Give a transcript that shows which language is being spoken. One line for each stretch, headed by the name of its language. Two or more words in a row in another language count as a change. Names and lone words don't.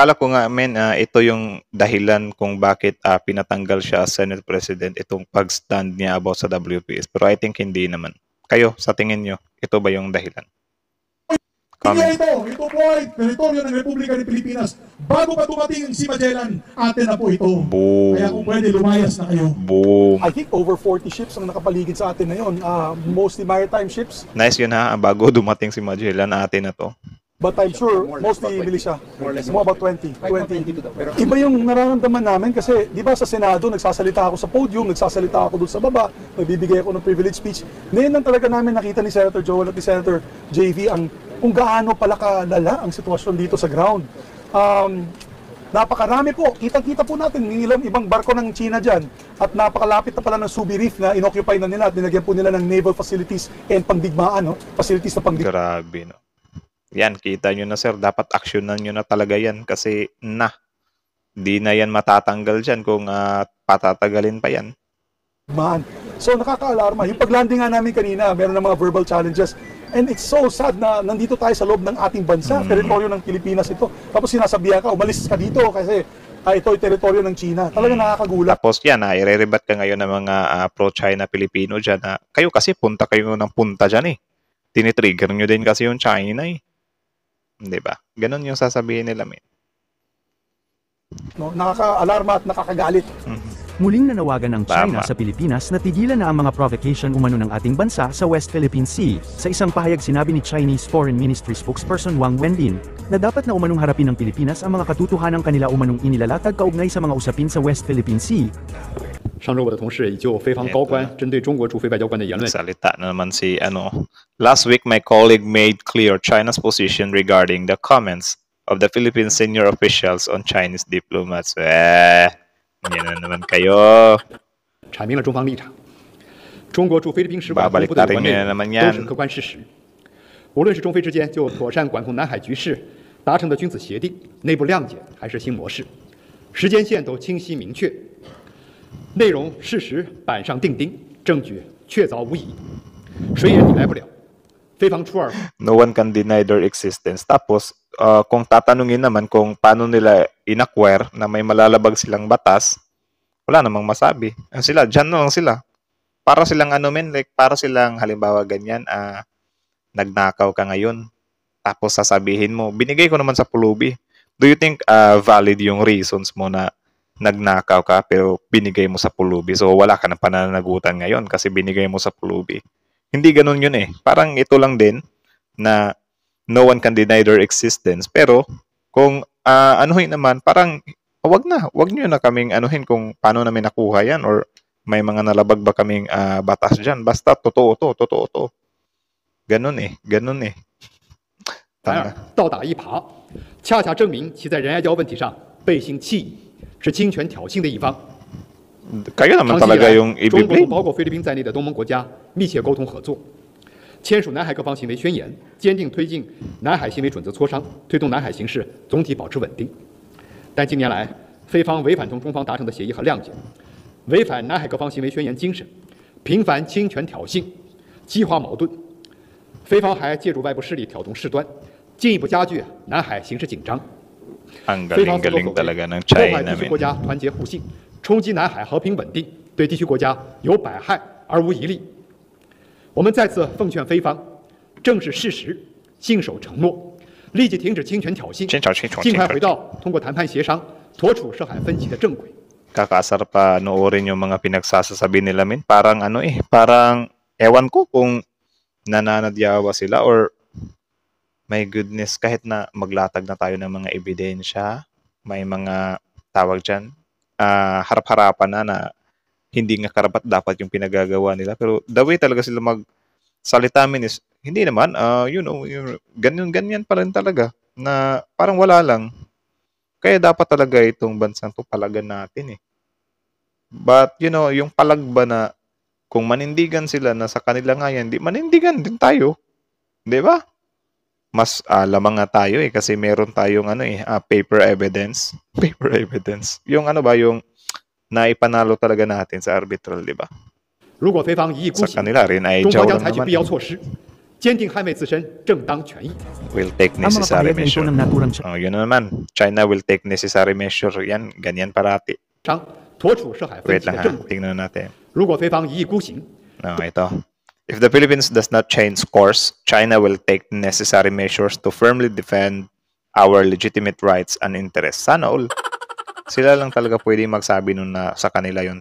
Filipino: Akala ko nga, ito yung dahilan kung bakit pinatanggal siya as Senate President, itong pag-stand niya about sa WPS. Pero
English: I think
Filipino: hindi naman. Kayo, sa tingin nyo, ito ba yung dahilan? Comment. ito po ay teritoryo ng Republika ng Pilipinas. Bago pa dumating si Magellan, atin na po ito. Boom. Kaya kung pwede, lumayas na kayo. Boom.
English: I think over 40 ships
Filipino: ang nakapaligid sa atin ngayon.
English: Mostly maritime ships,
Filipino: Nice yun ha. Bago dumating si Magellan, atin na to.
English: but I'm sure mostly militia. More about 20.
Filipino: Iba yung nararamdaman namin kasi, di ba sa Senado, nagsasalita ako sa podium, nagsasalita ako doon sa baba, nagbibigay ako ng
English: privilege speech.
Filipino: Ngayon lang talaga namin nakita ni Senator Joel at ni Senator JV kung gaano pala kalala ang sitwasyon dito sa ground. Napakarami po. Kitang-kita po natin ng ilang ibang barko ng China dyan. At napakalapit na pala ng Subi Reef na inoccupy na nila at nilagyan po nila ng
English: naval facilities
Filipino: and pangdigmaan, no? Facilities na pangdigmaan. Grabe, no? Yan, kita nyo na sir. Dapat aksyonan nyo na talaga yan kasi di na yan matatanggal dyan kung patatagalin pa yan. So nakaka-alarma. Yung paglanding nga namin kanina, meron ng mga
English: verbal challenges. And it's so sad
Filipino: na nandito tayo sa loob ng ating bansa, teritoryo ng Pilipinas ito. Tapos sinasabihan ka, umalis ka dito kasi ito ay teritoryo ng China. Talagang nakakagulat. Tapos yan, i-rebat ka ngayon ng mga pro-China Pilipino dyan. Kayo kasi punta kayo ng punta dyan eh. Tinitrigger nyo din kasi yung China eh. Di ba? Ganon yung sasabihin nila, men. No, nakaka-alarma at nakakagalit. Muling nanawagan ng China Tama. sa Pilipinas na tigilan na ang mga provocation umano ng ating bansa sa West Philippine Sea. Sa isang pahayag sinabi ni
English: Chinese Foreign Ministry spokesperson
Filipino: Wang Wenbin na dapat na umanong harapin ng Pilipinas ang mga katotohanan kanila umanong inilalatag kaugnay sa mga usapin sa West Philippine Sea.
Chinese: 上周我的同事已就菲方高官针对中国驻菲外交官的言论
Filipino: Salita na naman si
English: Last week, my colleague made clear China's position regarding the comments of the Philippine senior officials on Chinese diplomats.
Filipino: Yan na naman kayo.
Chinese: 阐明了中方立场。中国驻菲律宾使馆公布的有关内容都是客观事实。无论是中菲之间就妥善管控南海局势达成的君子协定、内部谅解，还是新模式，时间线都清晰明确，内容事实板上钉钉，证据确凿无疑，谁也抵赖不了。菲方初二
English: No one can deny their existence.
Filipino: Tapos, kung tatanungin naman kung paano nila inacquire na may malalabag silang batas, wala namang masabi. Sila, dyan na lang sila. Para silang para silang halimbawa ganyan, nagnakaw ka ngayon. Tapos sasabihin mo, binigay ko naman sa pulubi.
English: Do you think valid
Filipino: yung reasons mo na nagnakaw ka pero binigay mo sa pulubi? So wala ka ng pananagutan ngayon kasi binigay mo sa pulubi. Hindi ganun yun eh. Parang ito lang din na
English: no one can deny their existence.
Filipino: Pero kung anuhin naman, parang wag nyo na kaming anuhin kung paano namin nakuha yan or may mga nalabag ba kaming batas dyan. Basta totoo to. Ganun eh.
Chinese: 反而倒打一耙，恰恰证明其在仁爱礁问题上背信弃义，是侵权挑衅的一方。
Filipino: Kayo naman
Chinese: 长期以
Filipino: talaga
Chinese: 来，
Filipino: yung
Chinese: 中国同
Filipino: i-blame.
Chinese: 包括菲律宾在内的东盟国家密切沟通合作，签署南海各方行为宣言，坚定推进南海行为准则磋商，推动南海形势总体保持稳定。但近年来，菲方违反同中方达成的协议和谅解，违反南海各方行为宣言精神，频繁侵权挑衅，激化矛盾。菲方还借助外部势力挑动事端，进一步加剧南海形势紧张。
Filipino: Ang
Chinese: 菲方所作
Filipino: galing-galing
Chinese: 所
Filipino: talaga
Chinese: 为
Filipino: ng
Chinese: 破坏
Filipino: China,
Chinese: 地区
Filipino: men.
Chinese: 国家团结互信，冲击南海和平稳定，对地区国家有百害而无一利。我们再次奉劝菲方正视事实，信守承诺，立即停止侵权挑衅，尽快回到通过谈判协商妥处涉海分歧的正轨。
Filipino: Kakasar pa noorin yung mga pinagsasabi nila, men. Parang parang ewan ko kung nananadyawa sila or
English: my goodness,
Filipino: kahit na maglatag na tayo ng mga ebidensya, may mga tawag dyan, harap-harapan na hindi nga karapat dapat yung pinagagawa nila. Pero
English: the way
Filipino: talaga sila magsalita, men, is hindi naman, ganyan pa rin talaga na parang wala lang. Kaya dapat talaga itong bansang to palagan natin eh. But, yung palag ba na kung manindigan sila na sa kanila nga yan, di manindigan din tayo. Di ba? mas lamang nga tayo kasi meron tayong
English: paper evidence. Paper evidence.
Filipino: Yung ano ba, yung naipanalo talaga natin sa arbitral, di ba?
Chinese: 如果菲方一意孤
Filipino: Sa
Chinese: 行，
Filipino: kanila rin ay
Chinese: 中
Filipino: jaw
Chinese: 方将
Filipino: lang
Chinese: 采取
Filipino: naman.
Chinese: 必要措施，坚定捍卫自身正当权益。
English: Will take
Filipino: Ang mga
English: necessary
Filipino: pahayag na ito
English: measure.
Filipino: ng naturang Yun na naman.
English: China will take necessary measure.
Filipino: Yan, ganyan parati.
Chinese: 商妥处涉海分
Filipino: Wait
Chinese: 歧
Filipino: lang
Chinese: 的
Filipino: ha,
Chinese: 正轨。
Filipino: tingnan natin.
Chinese: 如果菲方一意孤行，
Filipino: Ito.
English: If the Philippines does not change course, China will take necessary measures to firmly defend our legitimate rights and interests.
Filipino: Sana all. Sila lang talaga pwede magsabi nun na sa kanila yun.